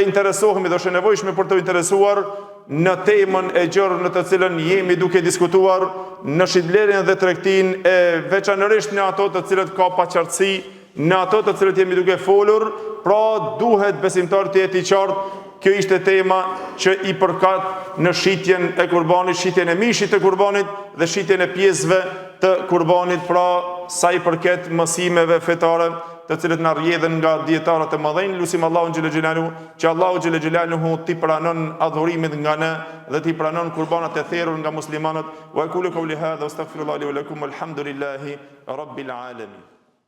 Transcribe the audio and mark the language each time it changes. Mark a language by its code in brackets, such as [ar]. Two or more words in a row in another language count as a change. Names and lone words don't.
[sq] interesohemi dhe është e nevojshme për të interesuar në temën e gjerë në të cilën jemi duke diskutuar në shitblerjen dhe tregtinë, e veçanërisht në ato të cilët ka paqartësi, në ato të cilët jemi duke folur, pra duhet besimtar të jetë i qartë kjo ishte tema që i përkat në shitjen e kurbanit, shitjen e mishit të kurbanit dhe shitjen e pjesëve të kurbanit, pra sa i përket mësimeve fetare të cilët na rrjedhin nga dietarët e mëdhenj. Lutim Allahun [ar] جل جلاله [sq] që Allahu [ar] جل جلاله [sq] ti pranon adhurimet nga ne dhe ti pranon kurbanat e therrur nga muslimanët. [ar] وأقول قولي هذا وأستغفر الله لي ولكم والحمد لله رب العالمين.